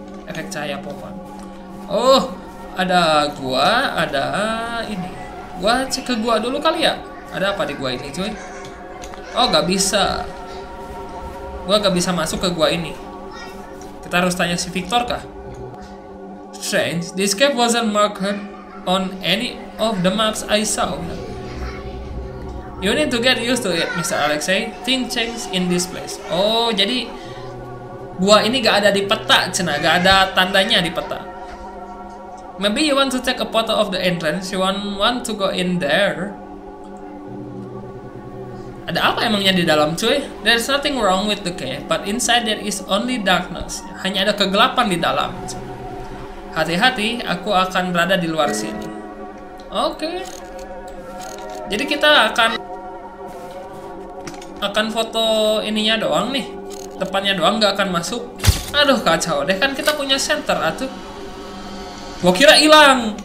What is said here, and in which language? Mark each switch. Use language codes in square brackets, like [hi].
[id] Efek cahaya pohon. Oh, ada gua, ada ini. Gua cek ke gua dulu kali ya. Ada apa di gua ini, cuy? Oh, gak bisa. Gua gak bisa masuk ke gua ini. Kita harus tanya si Victor kah? [en] Strange, this cave wasn't marked on any of the maps I saw. You need to get used to it, Mr. Alexei. Things change in this place. [id] Oh, jadi gua ini gak ada di peta, cina, gak ada tandanya di peta. [en] Maybe you want to take a photo of the entrance. You want to go in there. [id] Ada apa emangnya di dalam, cuy? [en] There's nothing wrong with the cave, but inside there is only darkness. [id] Hanya ada kegelapan di dalam. Hati-hati, aku akan berada di luar sini. Oke. Jadi kita akan foto ininya doang nih. Depannya doang, nggak akan masuk. Aduh, kacau deh, kan kita punya center atuh. Gua kira hilang.